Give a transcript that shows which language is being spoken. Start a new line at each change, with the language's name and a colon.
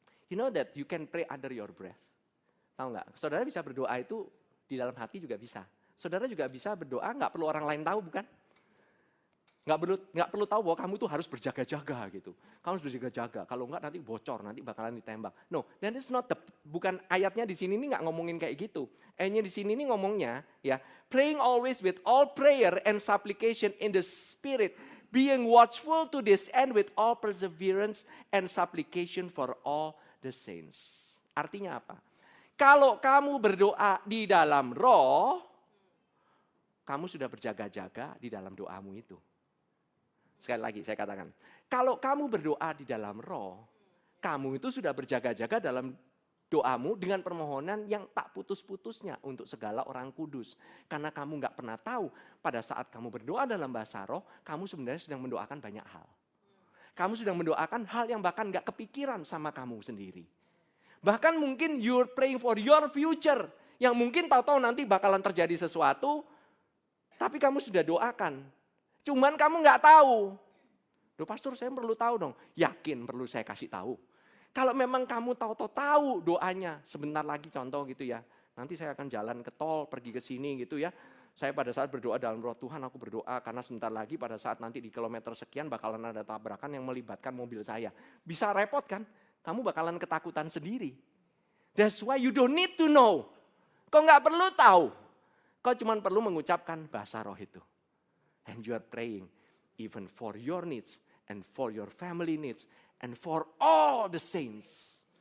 English: You know that you can pray under your breath.
Indonesian: Tahu nggak? Saudara bisa berdoa itu di dalam hati juga bisa. Saudara juga bisa berdoa, nggak perlu orang lain tahu, bukan? Nggak perlu tahu bahwa kamu tuh harus berjaga-jaga gitu. Kamu harus berjaga-jaga. Kalau nggak nanti bocor, nanti bakalan ditembak. No, dan
English: it's not
Indonesian: bukan ayatnya di sini ini nggak ngomongin kayak gitu. Ayatnya di sini ini ngomongnya ya,
English: praying always with all prayer and supplication in the spirit, being watchful to this end with all perseverance and supplication for all the saints.
Indonesian: Artinya apa? Kalau kamu berdoa di dalam roh, kamu sudah berjaga-jaga di dalam doamu itu. Sekali lagi saya katakan, kalau kamu berdoa di dalam roh, kamu itu sudah berjaga-jaga dalam doamu dengan permohonan yang tak putus-putusnya untuk segala orang kudus. Karena kamu nggak pernah tahu pada saat kamu berdoa dalam bahasa roh, kamu sebenarnya sedang mendoakan banyak hal. Kamu sedang mendoakan hal yang bahkan nggak kepikiran sama kamu sendiri. Bahkan mungkin
English: you're praying for your future,
Indonesian: yang mungkin tahu-tahu nanti bakalan terjadi sesuatu, tapi kamu sudah doakan. Cuman kamu nggak tahu. Loh pastor, saya perlu tahu dong. Yakin perlu saya kasih tahu. Kalau memang kamu tahu doanya, sebentar lagi contoh gitu ya. Nanti saya akan jalan ke tol, pergi ke sini gitu ya. Saya pada saat berdoa dalam roh, Tuhan aku berdoa karena sebentar lagi pada saat nanti di kilometer sekian bakalan ada tabrakan yang melibatkan mobil saya. Bisa repot kan? Kamu bakalan ketakutan sendiri.
English: That's why you don't need to know.
Indonesian: Kau nggak perlu tahu. Kau cuma perlu mengucapkan bahasa roh itu.
English: And you are praying even for your needs and for your family needs and for all the saints.